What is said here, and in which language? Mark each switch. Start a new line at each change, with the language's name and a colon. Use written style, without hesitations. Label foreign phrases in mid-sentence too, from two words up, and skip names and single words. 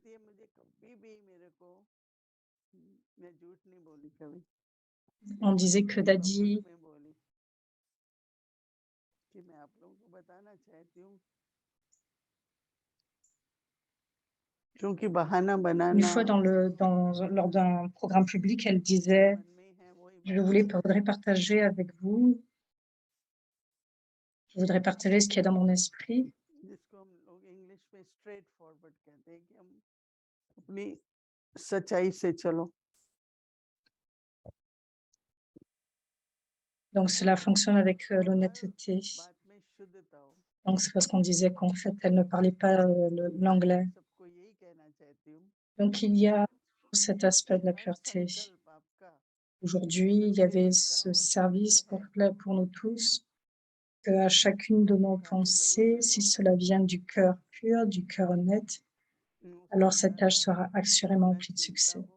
French: On disait que Dadi une fois lors d'un programme public, elle disait, je voudrais partager avec vous, je voudrais partager ce qu'il y a dans mon esprit.
Hindi: जिसको हम लोग इंग्लिश में
English: straight forward
Hindi: कहते हैं कि हम अपनी सच्चाई से चलो.
French: Donc cela fonctionne avec l'honnêteté.
Hindi: बात में शुद्धता हो.
French: Donc c'est parce qu'on disait qu'en fait, elle ne parlait pas l'anglais.
Hindi: सबको यही कहना चाहती हूँ.
French: Donc il y a cet aspect de la pureté. Aujourd'hui, il y avait ce service pour nous tous, qu'à chacune de nos pensées, si cela vient du cœur pur, du cœur honnête, alors cette tâche sera assurément remplie de succès.